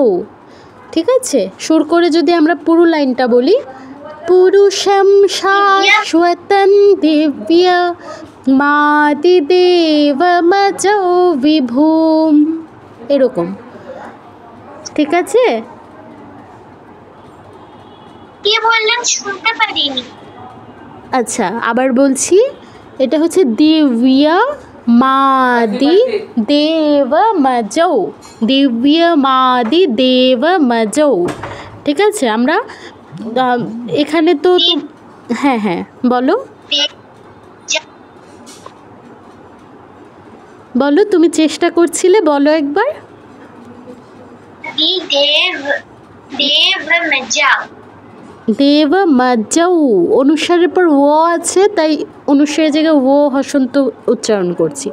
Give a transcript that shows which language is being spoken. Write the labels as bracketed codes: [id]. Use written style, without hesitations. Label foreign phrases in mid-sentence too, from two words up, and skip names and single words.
[bn] ঠিক আছে, সুর করে যদি আমরা পুরো লাইনটা বলি, [sa] পুরুষম শাশ্বতং দিব্য মাদি দেবমজৌ বিভূম, [bn] এরকম। ঠিক আছে? কি বললেন শুনতে পারিনি। আচ্ছা, আবার বলছি, এটা [sa] দিব্য मादि देवमजौ दिव्यमादि देवमजौ। [bn] ঠিক আছে, আমরা এখানে তো হ্যাঁ হ্যাঁ বলো বলো, তুমি চেষ্টা করছিলে, বলো একবার। দেবমজৌ, অনুসারের পর ও আছে, তাই অনুসারের জায়গায় ও হসন্ত উচ্চারণ করছি।